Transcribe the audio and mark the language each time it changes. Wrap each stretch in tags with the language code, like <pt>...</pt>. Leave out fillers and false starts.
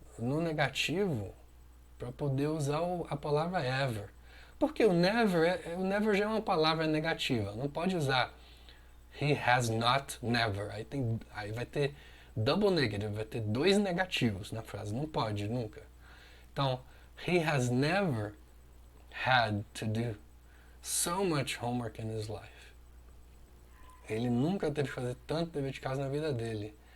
<pt>No negativo, para poder usar a palavra ever. Porque o never já é uma palavra negativa. Não pode usar</pt> <en>he has not never.</en> <pt>Aí vai ter double negative, vai ter dois negativos na frase. Não pode, nunca.</pt> <en>Então, he has never had to do so much homework in his life.</en> <pt>Ele nunca teve que fazer tanto dever de casa na vida dele.</pt>